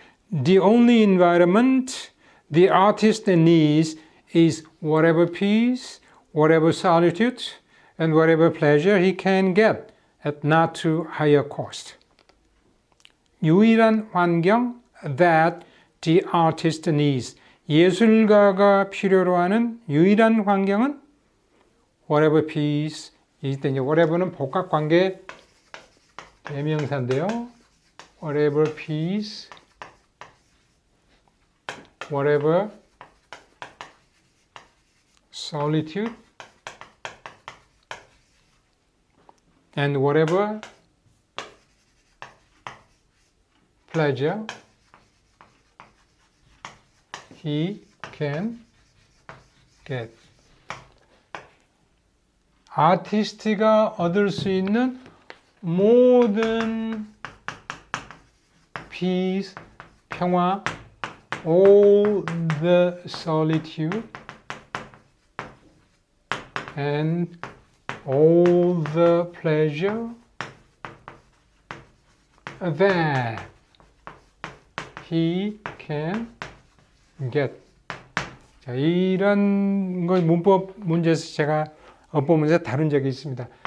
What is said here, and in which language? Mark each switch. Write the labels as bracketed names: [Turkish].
[English] The only environment the artist needs is whatever peace, whatever solitude, and whatever pleasure he can get at not too high a cost. [Korean] 유일한 환경 [English] that the artist needs. [Korean] 예술가가 필요로 하는 유일한 환경은 [English] whatever peace. [Korean] 이때 이제 whatever는 복합관계 대명사인데요. [English] whatever peace, whatever solitude, and whatever pleasure he can get. [Korean] 아티스트가 얻을 수 있는 모든 peace, 평화, [English] all the solitude, and all the pleasure that he can get. [Korean] 자, 이런 걸 문법 문제에서 제가 어법 문제 다룬 적이 있습니다.